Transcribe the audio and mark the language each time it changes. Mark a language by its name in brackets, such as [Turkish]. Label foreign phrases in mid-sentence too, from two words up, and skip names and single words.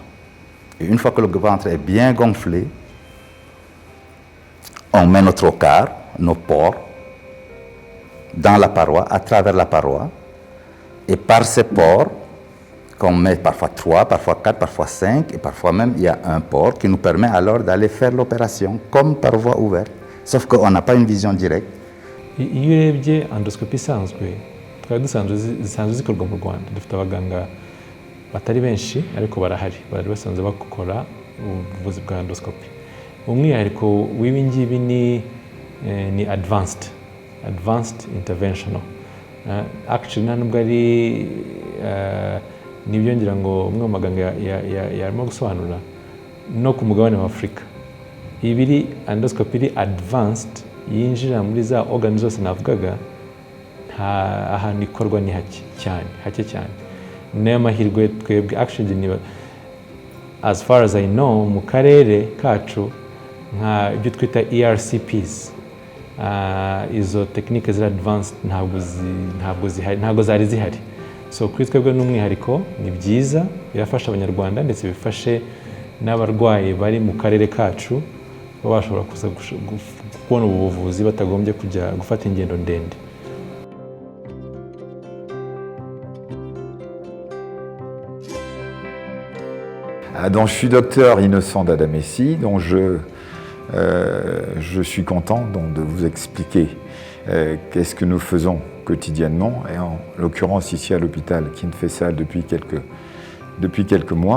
[French] Et une fois que le ventre est bien gonflé, on met nos trocars, nos pores, dans la paroi, à travers la paroi. Et par ces pores, qu'on met parfois 3, parfois 4, parfois 5, et parfois même il y a un pore qui nous permet alors d'aller faire l'opération, comme par voie ouverte. Sauf qu'on n'a pas une vision directe. [Kinyarwanda] Iyo urebye endoscopy isanzwe twari zisanzwe zikorwa mu Rwanda, dufite abaganga batari benshi ariko barahari, bari basanzwe bakora ubuvuzi bwa endoscopy. Umwihariko w'ibi ngibi ni [English] advanced interventional. [Kinyarwanda] Actually nta nubwo ari nibyo ngira ngo umwe mu maganga yarimo gusobanura no ku mugabane wa Afurika. Ibiri endoscopy iri advanced yinjira muri za organ zose navugaga, nta ahantu ikorwa ni hake cyane. Nayo mahirwe twebwe [English] actually as far as I know [Kinyarwanda] mu karere kacu nka ibyo twita ERCPs, izo technique ziri advanced ntabwo zari zihari. So kuri twebwe n'umwihariko ni byiza, birafasha abanyarwanda ndetse bifashe n'abarwayi bari mu karere kacu baba bashobora kuza kubona ubu buvuzi batagombye kujya gufata ingendo ndende. [French] Donc, je suis docteur Innocent Dada-Messi, donc je suis content donc, de vous expliquer qu'est-ce que nous faisons quotidiennement, et en l'occurrence ici à l'hôpital King Faisal depuis quelques mois.